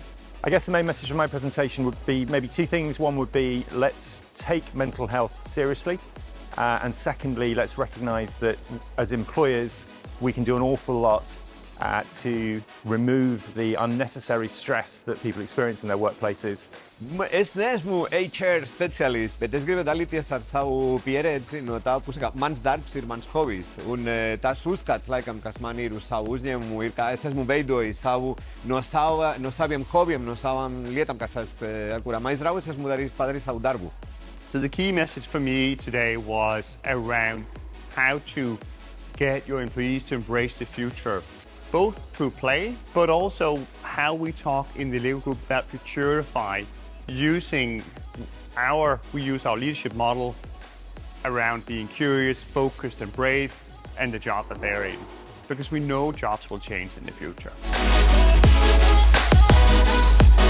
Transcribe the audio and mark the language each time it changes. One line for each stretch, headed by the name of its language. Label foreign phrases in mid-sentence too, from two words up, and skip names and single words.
English: I guess the main message of my presentation would be maybe two things. One would be let's take mental health seriously. And secondly, let's recognise that as employers, we can do an awful lot to remove the unnecessary stress that people experience in their workplaces.
Latvian: Es neesmu
English: HR specialist,
Latvian: bet es gribu dalīties ar savu pieredzi no tā puses, ka mans darbs ir mans hobijs. Un tas uzskats, laikam, kas man ir uz savu uzņēmumu, ir, ka es esmu veidojis no saviem hobijiem, no savām lietām, ar kurām aizraujas, esmu padarījis savu darbu.
English: So the key message for me today was around how to get your employees to embrace the future, both through play, but also how we talk in the Lego group about Futurify, we use our leadership model around being curious, focused and brave, and the job that they're in, because we know jobs will change in the future.